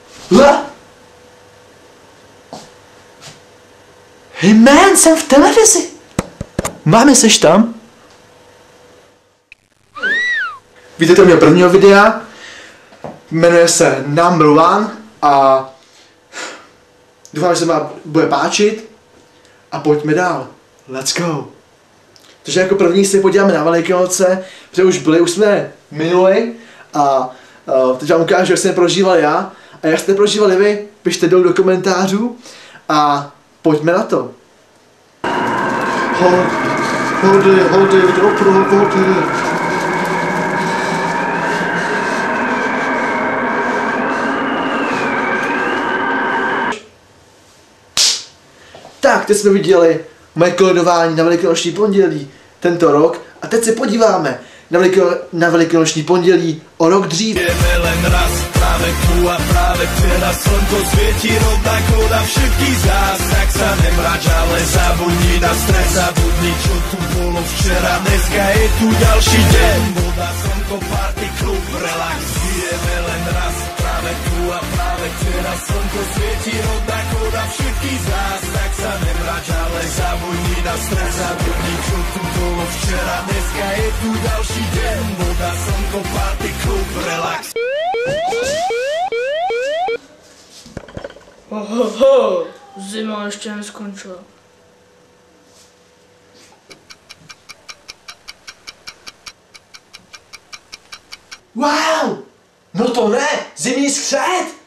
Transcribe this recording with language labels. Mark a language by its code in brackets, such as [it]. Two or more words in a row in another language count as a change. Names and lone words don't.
[en] Hey man, [cs] jsem v televizi. Máme, seš tam? Vítejte u mého prvního videa. Jmenuje se Number One a doufám, že se vám bude páčit. A pojďme dál. [en] Let's go. [cs] Takže jako první si podíváme na Velikonoce, protože už jsme minuli a teď vám ukážu, jak jsem je prožíval já. A jak jste prožívali vy, pište dolů do komentářů a pojďme na to. Hody, doprovody. Tak, teď jsme viděli moje koledování na Velikonoční pondělí tento rok a teď se podíváme na Velikonoční pondělí o rok dřív. [sk] Práve tu a práve teraz slnko svieti rovnako na všetkých z nás. Tak sa nemrač, ale zabudni na stres, zabudni, čo tu bolo včera. Dneska je tu ďalší deň, voda, slnko, party, klub, relax. Žijeme len raz, práve tu a práve teraz slnko svieti rovnako na všetkých z nás. Tak sa nemrač, ale zabudni na stres, zabudni, čo tu bolo včera. Dneska je tu ďalší deň, voda, slnko, party, klub, relax. [cs] Zima ještě neskončila. Wow! No to ne! Zimní skřet!